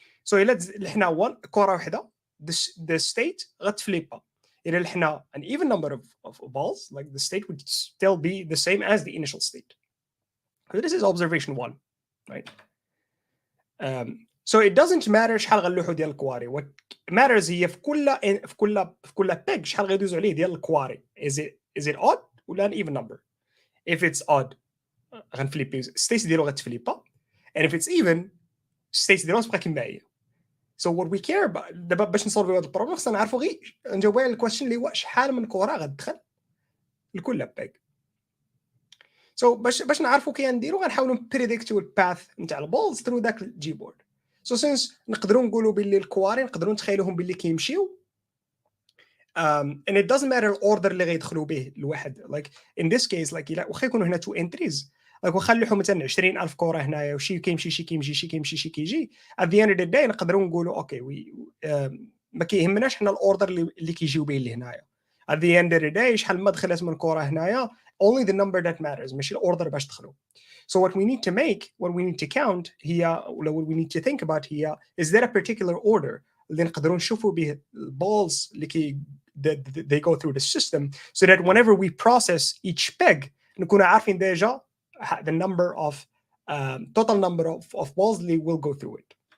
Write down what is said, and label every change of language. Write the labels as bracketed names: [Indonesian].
[Arabic] So إلا لحنا كره واحده the state غتفليبا. إلا لحنا [English] an even number of balls like the state would still be the same as the initial state. So this is observation 1, right? So it doesn't matter [Arabic] شحال غنلوحوا ديال الكواري. [English] What matters [Arabic] هي في كل peg شحال غيدوزوا عليه ديال الكواري. [English] Is it odd ولا an even number? If it's odd [Arabic] غنفليبي state ديالو غتفليبا [English] and if it's even state [Arabic] ديالو غتبقى كما هي. [English] So what we care about [Arabic] دابا باش نسولفيو هذا البروبليم خصنا نعرفوا غير نجاوبوا على الكويشن اللي هو شحال من كره غتدخل لكل peg. So باش نعرفوا كي نديروا غنحاولوا نبريديكتيو الباث نتاع البولز ثرو داك الجي بورد. So since نقدروا نقولوا باللي الكواري نقدروا نتخيلوهم باللي كيمشيو [English] and it doesn't matter [Arabic] الاوردر اللي غيدخلوا به الواحد. Like in this case like الا واخا يكونوا هنا two entries like واخا نلوحوا مثلا 20,000 كره هنايا وشي كيمشي شي كيمشي شي كيمشي شي كيجي [English] at the end of the day [Arabic] نقدروا نقولوا اوكي ما كيهمناش حنا الاوردر اللي كيجيو به لهنايا. [English] At the end of the day [Arabic] شحال ما دخلت من كره هنايا [English] only the number that matters [Arabic] ماشي الاوردر باش دخلوا. [English] So what we need to make, what we need to count هي what we need to think about هي is there a particular order [Arabic] اللي نقدروا نشوفوا به البولز [English] اللي they go through the system so that whenever we process each peg [Arabic] نكونوا عارفين ديجا [English] the number of total number of balls اللي will go through it.